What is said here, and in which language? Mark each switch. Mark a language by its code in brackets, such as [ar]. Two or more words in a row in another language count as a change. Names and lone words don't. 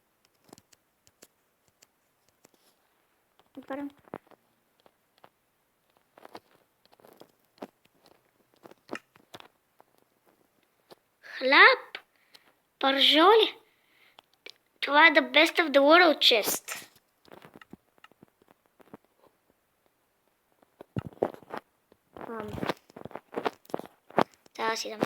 [bg] Отварям. Хляб? Пържоли? Това е [en] the best of the world chest. [bg] Трябва да си дам.